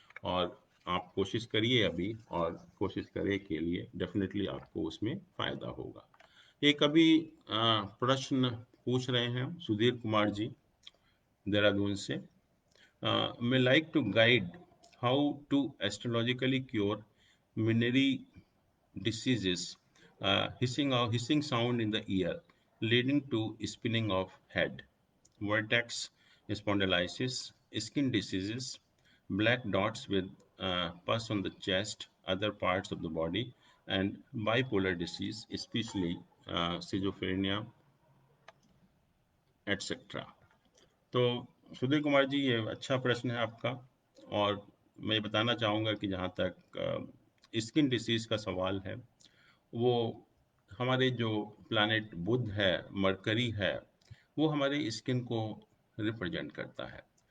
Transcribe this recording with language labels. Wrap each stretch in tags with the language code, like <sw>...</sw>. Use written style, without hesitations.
<hi>और आप कोशिश करिए अभी, और कोशिश करे के लिए डेफिनेटली आपको उसमें फ़ायदा होगा। एक अभी प्रश्न पूछ रहे हैं सुधीर कुमार जी देहरादून से,</hi> <en>may like to guide how to astrologically cure Mineri diseases, hissing sound in the ear, leading to spinning of head, vertex spondylitis, skin diseases, black dots with pus on the chest, other parts of the body, and bipolar disease, especially schizophrenia, etc.</en> <hi>तो सुधीर कुमार जी, ये अच्छा प्रश्न है आपका। और मैं बताना चाहूँगा कि जहाँ तक स्किन डिसीज़ का सवाल है, वो हमारे जो प्लैनेट बुध है, मरकरी है, वो हमारे स्किन को रिप्रेजेंट करता है।</hi>